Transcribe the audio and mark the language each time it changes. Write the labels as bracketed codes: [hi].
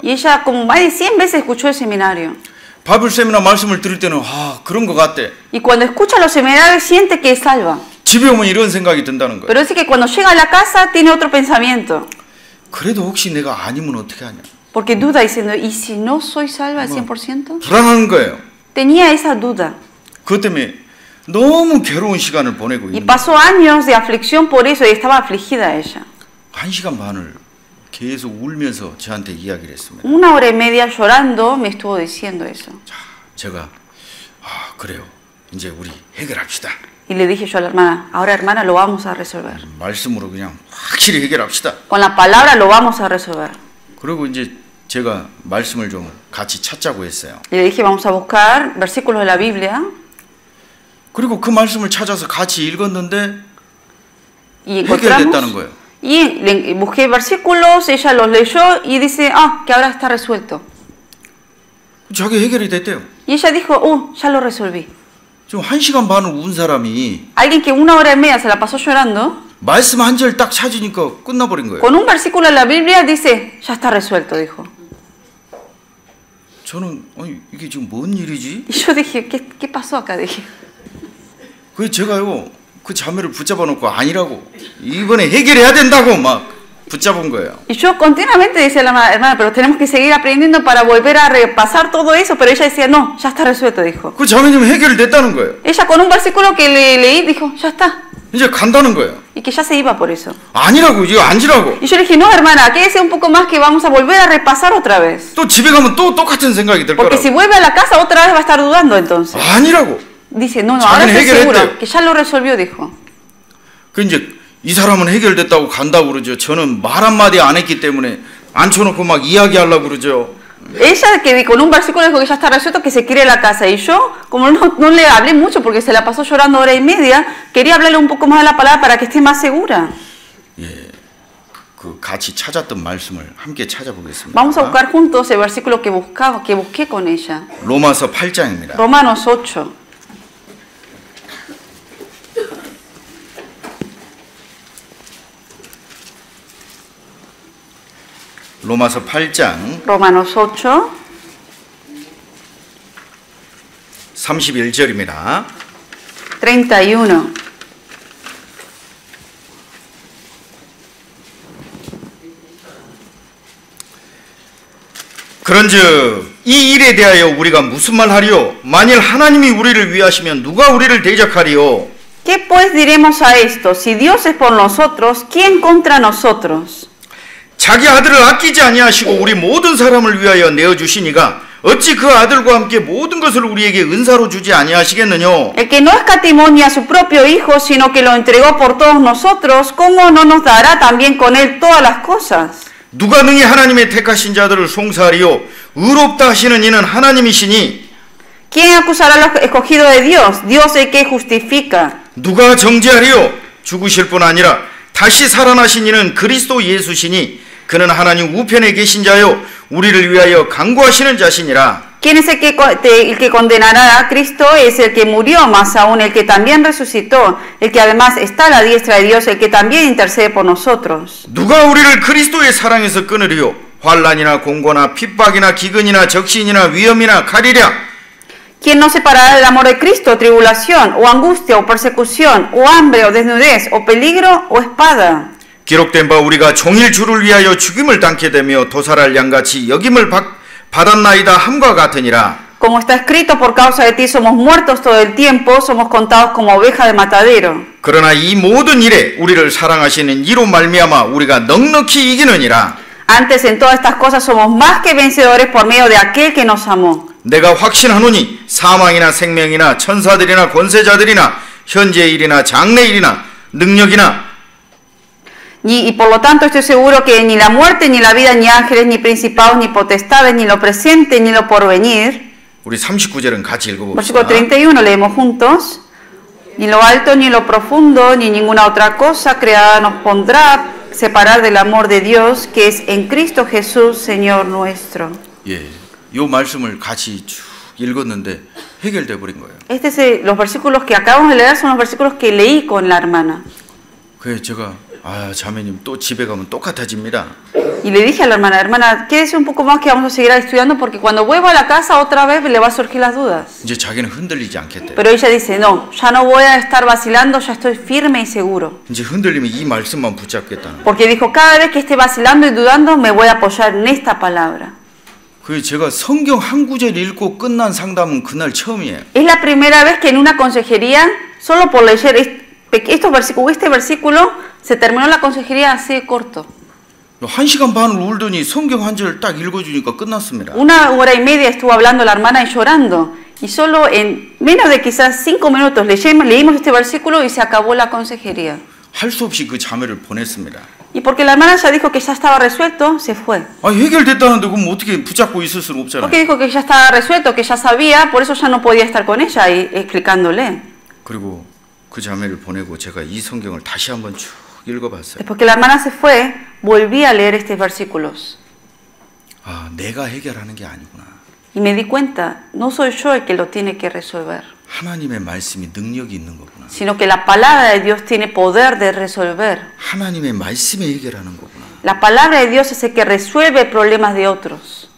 [es] Y ella como más de 100 veces escuchó el seminario. [ko] 바이블 세미나 말씀을 들을 때는 그런 것 같대. [es] Y cuando escucha los seminarios siente que es salva. [ko] 집에 오면 이런 생각이 든다는 거예요. [es] Pero dice que cuando llega a la casa tiene otro pensamiento. [ko] 그래도 혹시 내가 아니면 어떻게 하냐. [es] Porque duda diciendo, ¿y si no soy salva al 100%? [ko] 불안한 거예요. [es] Tenía esa duda. [ko] 그것 때문에 너무 괴로운 시간을 보내고 [es] Y [ko] 있는 거예요. [es] pasó años de aflicción por eso y estaba afligida ella. [ko] 1시간 반을 계속 울면서 저한테 이야기를 했습니다. [es] 1 hora y media llorando me estuvo diciendo eso. [ko] 자, 제가 그래요. 이제 우리 해결합시다. [es] Y le dije yo a la hermana, ahora hermana lo vamos a resolver. [ko] 말씀으로 그냥 확실히 해결합시다. [es] Con la palabra lo vamos a resolver. [ko] 그리고 이제 제가 말씀을 좀 같이 찾자고 했어요. [es] Y le dije, vamos a buscar versículos de la Biblia. [ko] 그리고 그 말씀을 찾아서 같이 읽었는데 [es] Y [ko] 해결됐다는 [es] encontramos. [ko] 거예요. [es] Y busqué versículos, ella los leyó y dice, que ahora está resuelto. [ko] 자기 해결이 됐대요. [es] Y ella dijo, ya lo resolví. [ko] 지금 1시간 반을 운 사람이 [es] Alguien que 1 hora y media se la pasó llorando, [ko] 말씀 한 절 딱 찾으니까 끝나버린 거예요. [es] con un versículo de la Biblia dice, ya está resuelto, dijo. [ko] 저는 이게 지금 뭔 일이지? [es] Y yo dije, ¿qué pasó acá? Dije. [ko] 그래서 제가요 그 자매를 붙잡아 놓고 아니라고 이번에 해결해야 된다고 막 붙잡은 거예요. [es] Y yo continuamente decía a la hermana, pero tenemos que seguir aprendiendo para volver a repasar todo eso, pero ella decía, no, ya está resuelto, dijo. [ko] 그 자매님 해결됐다는 거예요. [es] Ella con un versículo que le leí dijo, ya está. [ko] 이제 간다는 거예요. [es] Y que ya se iba por eso. [ko] 아니라고 이거 앉으라고. [es] Y yo le dije, no hermana, quédese un poco más que vamos a volver a repasar otra vez. [ko] 또 집에 가면 또 똑같은 생각이 들 [es] Porque [ko] 거라고. [es] si vuelve a la casa otra vez va a estar dudando entonces. [ko] 아니라고. [es] Dice, no, ahora estoy [ko] 해결했대. [es] seguro que ya lo resolvió, dijo. [ko] 그 이제 이 사람은 해결됐다고 간다고 그러죠. 저는 말 한마디 안 했기 때문에 앉혀놓고 막 이야기하려고 그러죠. [es] Ella que con un versículo dijo que ya está resuelto, que se quiere ir a la casa. Y yo, como no le hablé mucho porque se la pasó llorando 1 hora y media, quería hablarle un poco más de la palabra para que esté más segura. [ko] 예, 그 같이 찾았던 말씀을 함께 찾아보겠습니다. [es] Vamos a buscar juntos el versículo que busqué con ella. [ko] 로마서 8장입니다. [es] Romanos 8. [ko] 로마서 8장 [es] Romanos 8, [ko] 31절입니다. [es] 31. [ko] 그런즉 이 일에 대하여 우리가 무슨 말 하리요? 만일 하나님이 우리를 위하시면 누가 우리를 대적하리요? [es] ¿Qué pues diremos a esto? Si Dios es por nosotros, ¿quién contra nosotros? [ko] 자기 아들을 아끼지 아니하시고 우리 모든 사람을 위하여 내어 주시니가 어찌 그 아들과 함께 모든 것을 우리에게 은사로 주지 아니하시겠느뇨? [es] El que no escatimó ni a su propio Hijo, sino que lo entregó por todos nosotros, ¿cómo no nos dará también con él todas las cosas? [ko] 누가 능히 하나님의 택하신 자들을 송사하리요? 의롭다 하시는 이는 하나님이시니 [es] ¿Quién acusará a los escogidos de Dios? Dios es el que justifica. [ko] 누가 정죄하리요? 죽으실 뿐 아니라 다시 살아나신 이는 그리스도 예수시니 그는 하나님 우편에 계신 자요 우리를 위하여 간구하시는 자시니라. [es] ¿Quién es el que condenará a Cristo? Es el que murió, más aún el que también resucitó, el que además está a la diestra de Dios, el que también intercede por nosotros. [ko] 누가 우리를 그리스도의 사랑에서 끊으리요? 환난이나 공고나 핍박이나 기근이나 적신이나 위험이나 가리랴. [es] ¿Quién nos separará del amor de Cristo? Tribulación, o angustia, o persecución, o hambre, o desnudez, o peligro, o espada. [ko] 기록된 바 우리가 종일 주를 위하여 죽임을 당케 되며 도살할 양같이 여김을 받았나이다 함과 같으니라. [es] Como está escrito, por causa de ti somos muertos todo el tiempo, somos contados como ovejas de matadero. [ko] 그러나 이 모든 일에 우리를 사랑하시는 이로 말미암아 우리가 넉넉히 이기느니라. [es] Antes en todas estas cosas somos más que vencedores por medio de aquel que nos amó. [ko] 내가 확신하노니 사망이나 생명이나 천사들이나 권세자들이나 현재의 일이나 장래의 일이나 능력이나 [es] Y por lo tanto estoy seguro que ni la muerte, ni la vida, ni ángeles, ni principados, ni potestades, ni lo presente, ni lo porvenir. [ko] 우리 39절은 같이 읽어봅시다. [es] Versículo 31 leemos juntos. Ni lo alto, ni lo profundo, ni ninguna otra cosa creada nos pondrá separar del amor de Dios, que es en Cristo Jesús, Señor nuestro. [ko] 예, 요 말씀을 같이 쭉 읽었는데 해결돼 버린 거예요. [es] Los versículos que acabamos de leer son los versículos que leí con la hermana. [ko] 그래서 제가 자매님 또 집에 가면 똑같아집니다. [es] Y le dije a la hermana, quédese un poco más que vamos a seguir estudiando porque cuando vuelva a la casa otra vez le va a surgir las dudas. [ko] 이제 자기는 흔들리지 않겠대. [es] Pero ella dice, no, ya no voy a estar vacilando, ya estoy firme y seguro. [ko] 이제 흔들리면 이 말씀만 붙잡겠다는. [es] Porque dijo, cada vez que esté vacilando y dudando me voy a apoyar en esta palabra. [ko] 그 제가 성경 한 구절 읽고 끝난 상담은 그날 처음이에요. [es] Es la primera vez que en una consejería, solo por leer este versículo, se terminó la consejería así de corto. [ko] 1시간 반을 울더니 성경 한 절 딱 읽어주니까 끝났습니다. [es] 1 hora y media estuvo hablando la hermana y llorando. Y solo en menos de quizás 5 minutos leímos este versículo y se acabó la consejería. [ko] 할 수 없이 그 자매를 보냈습니다. [es] Y porque la hermana ya dijo que ya estaba resuelto, se fue. [ko] 해결됐다는데 그럼 어떻게 붙잡고 있을 수는 없잖아요. [es] Porque dijo que ya estaba resuelto, que ya sabía, por eso ya no podía estar con ella y explicándole. [ko] 그리고 그 자매를 보내고 제가 이 성경을 다시 한번 쭉 읽어봤어요. [es] Después que la hermana se fue, volví a leer estos versículos. [ko] 내가 해결하는 게 아니구나. [es] Y me di cuenta, no soy yo el que lo tiene que resolver, [ko] 하나님의 말씀이 능력이 있는 거구나. [es] sino que la palabra de Dios tiene poder de resolver. [ko] 하나님의 말씀이 해결하는 거구나. [es] La palabra de Dios es el que resuelve problemas de otros.